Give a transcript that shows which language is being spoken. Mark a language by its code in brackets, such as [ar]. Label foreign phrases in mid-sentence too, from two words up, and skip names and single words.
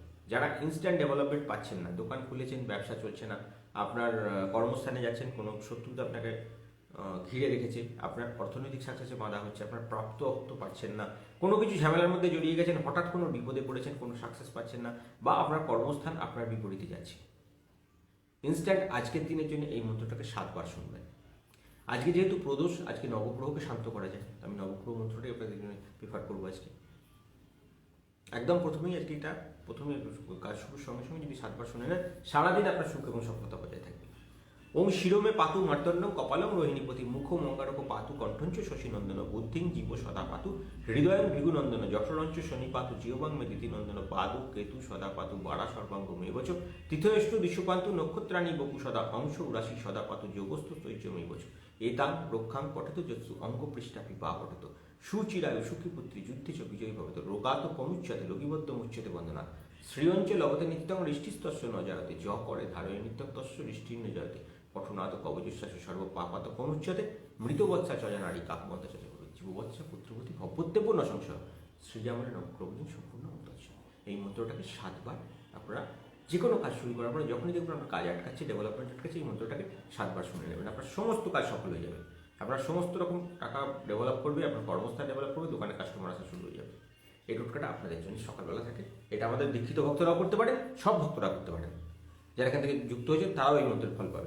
[bn] যারা [en] instant development [bn] পাচ্ছেন না, দোকান খুলেছেন, ব্যবসা চলছে না, আপনার কর্মস্থানে যাচ্ছেন, কোনো শত্রুতা আপনাকে ঘিরে রেখেছে, আপনার অর্থনৈতিক সাকসেসে বাধা হচ্ছে, আপনার প্রাপ্ত অর্থ পাচ্ছেন না, কোনো কিছু ঝামেলার মধ্যে জড়িয়ে গেছেন, হঠাৎ কোনো বিপদে পড়েছেন, কোনো সাকসেস পাচ্ছেন না, বা আপনার কর্মস্থান আপনার বিপরীতে যাচ্ছে, ইনস্ট্যান্ট আজকের দিনের জন্য এই মন্ত্রটাকে 7বার শুনবেন। আজকে যেহেতু প্রদোষ, আজকে নবগ্রহকে শান্ত করা যায়, আমি নবগ্রহ মন্ত্রটাই আপনাদের জন্য প্রেফার করবো আজকে। একদম প্রথমেই আজকে এটা প্রথমে কাজ শুরুর সঙ্গে সঙ্গে যদি 7 বার শুনে নেন, সারাদিন আপনার সুখ এবং সফলতা বজায় থাকবে। [sa] ওং শিরোমে পাতু মার্তণ্ডম কপালং রোহিণীপতি মুখ মঙ্গারক পাতু কণ্ঠঞ্চ শশীনন্দন বুদ্ধিং জীব সদা পাতু হৃদয়ং ভৃগুনন্দন যশরঞ্চ শনি পাতু জিহবাং মে দিতিনন্দন পাদু কেতু সদা পাতু বাড়া সর্বাঙ্গ মেবচ তীর্থয়েষ্টু দিশুপান্তু নক্ষত্রাণী বপু সদা অংশ উরাশি সদা পাতু যোগস্থ তৈজ মেবচ এতাং রক্ষাং পঠেত যৎসু অঙ্গ পৃষ্ঠাপি বা পঠেত সুচিরায়ু সুখী পুত্রী যুদ্ধে চ বিজয়ী ভবত রোগাত কমুচ্ছতে রোগীবদ্ধ মুচ্ছতে বন্দনা শ্রীয়ঞ্চ লবতে নিত্যং ঋষ্টিস্তস্য ন জায়তে য করে ধারয় নিত্যং তস্য ঋষ্টির্ন জয়তে পঠনাথ কবজশ্বাস সর্ব পাপাত কমুচ্ছতে মৃতবৎসা চয়নারী কাকবন্ত জীববৎসা পুত্রবতী ভবত্যেব ন সংশয় শ্রীজামলের নবক্রমদিন সম্পূর্ণ মন্ত্র। [bn] এই মন্ত্রটাকে 7 বার আপনারা যে কোনো কাজ শুরু করার পরে যখনই দেখবেন আপনার কাজ আটকাচ্ছে, ডেভেলপমেন্ট আটকাচ্ছে, এই মন্ত্রটাকে 7 বার শুনে নেবেন, আপনার সমস্ত কাজ সফল হয়ে যাবে। আপনার সমস্ত রকম টাকা ডেভেলপ করবে, আপনার কর্মস্থান ডেভেলপ করবে, দোকানে কাস্টমার আসা শুরু হয়ে যাবে। এই টোটকাটা আপনাদের জন্য সকালবেলা থাকে। এটা আমাদের দীক্ষিত ভক্তরাও করতে পারেন, সব ভক্তরা করতে পারেন, যারা এখান থেকে যুক্ত হয়েছেন তারাও এই মন্ত্রের ফল পাবেন।